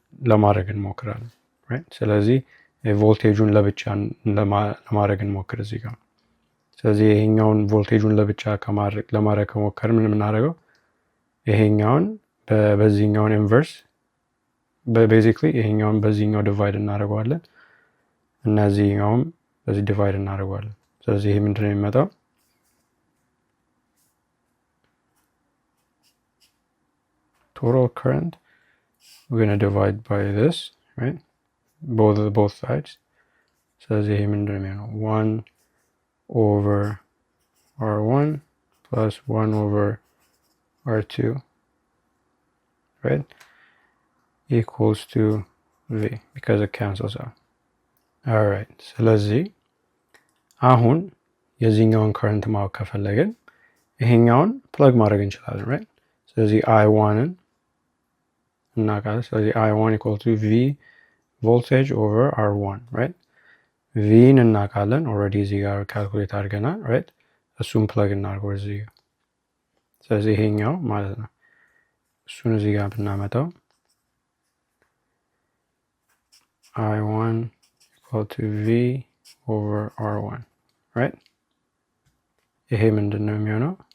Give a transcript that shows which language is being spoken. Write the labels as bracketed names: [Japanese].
[Amharic] ለማድረግ እንሞክራለን። ስለዚህ ቮልቴጁን ለብቻ ለማድረግ እንሞክር እዚህ ጋር። ስለዚህ ይሄኛውን ቮልቴጁን ለብቻ ለማድረግ ከሞከር ምን የምናደርገው ይሄኛውን በዚህኛውን ኢንቨርስ ቤዚክሊ ይሄኛውን በዚህኛው ዲቫይድ እናደርገዋለን እና እዚህኛውም በዚህ ዲቫይድ እናደርገዋለን። ስለዚህ ይሄ ምንድነው የሚመጣው? [English] total current we're going to divide by this, both sides. [Amharic] ስለዚህ ይሄ ምንድነው የሚሆነው? [English] 1 over R1 plus 1 over R2 equals to V because it cancels out. [Amharic] Alright, ስለዚህ አሁን የዚህኛውን ከረንት ማወቅ ከፈለግን ይሄኛውን ፕለግ ማድረግ እንችላለን። ስለዚህ I1ን እናውቃለን። ስለዚህ [English] I1 equals to V voltage over R1 [Amharic] ቪን እናውቃለን። ኦልሬዲ እዚህ ጋር ካልኩሌት አድርገናል። እሱን ፕለግ እናድርገው እዚህ ጋር። ስለዚህ ይሄኛው ማለት ነው እሱን እዚህ ጋር ብናመጣው [English] I1 equal to V over R1 [Amharic] ይሄ ምንድን ነው የሚሆነው?